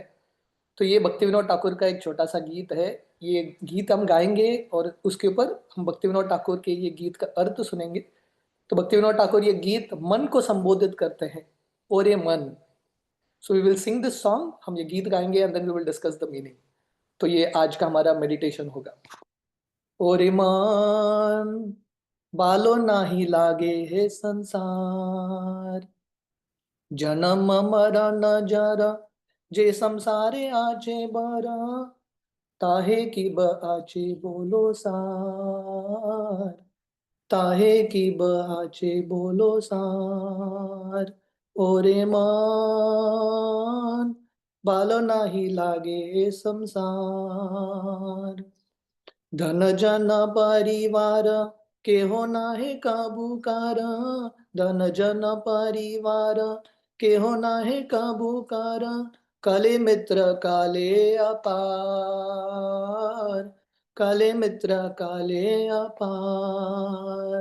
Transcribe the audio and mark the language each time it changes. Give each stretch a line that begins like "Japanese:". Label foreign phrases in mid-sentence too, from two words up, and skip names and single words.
Hindi: तो ये भक्ति विनोद ठाकुर का एक छोटा सा गीत है। ये गीत हम गाएंगे और उसके ऊपर हम भक्ति विनोद ठाकुर के ये गीत का अर्थ सुनेंगे। तो भक्ति विनोद ठाकुर ये गीत मन को संबोधित करते हैं। और ये मन,
English: so we will sing this song,
Hindi: हम ये गीत गाएंगे
English: and then we will discuss the meaning.
Hindi: तो ये आज का हमारा मेडिटेशन होगा।
Bangla: ওরে মন বালো নাহি লাগে হে সংসার, জন্ম মরণ জরা যে সংসারে আছে বরা, তাহে কী ব আছে বলো সার, তাহে কী ব আছে বলো সার। ওরে মন বালো নাহি লাগে সংসার, ধন জন পরিবার কে হো নাহে কাবুকার, ধন জন পরিবার কে হো নাহে কাবুকার, কালে মিত্র কালে অপার, কালে মিত্র কালে অপার।